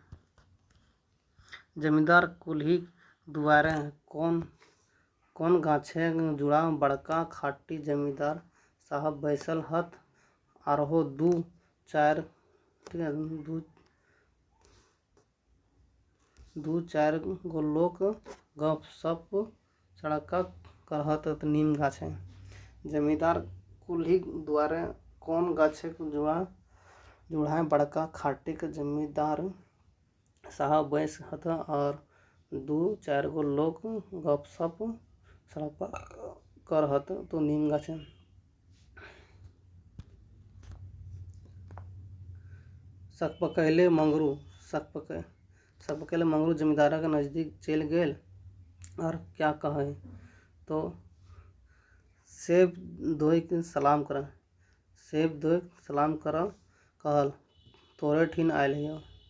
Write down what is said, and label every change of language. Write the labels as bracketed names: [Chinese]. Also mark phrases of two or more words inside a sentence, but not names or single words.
[Magahi] जमींदार कुल्ही दुआरे कौन गाछे जुड़ा बड़का खाटी जमींदार साहब बैसल हत आरहो 2-4 गो लोग गपशप सड़का करहत नीम गाछे। जमींदार कुल्ही दुआरे कौन गाछे जुड़ा बड़का खाटी के जमींदार साहब बैस हत और 2-4 गो लोग गपशप सड़क करहत तो नीम गाछे। सकपकैले मंगरू जमींदार के नजदीक चल गेल और क्या कहे तो सेब धोई के सलाम कहल तोरे ठीन आयल हियो।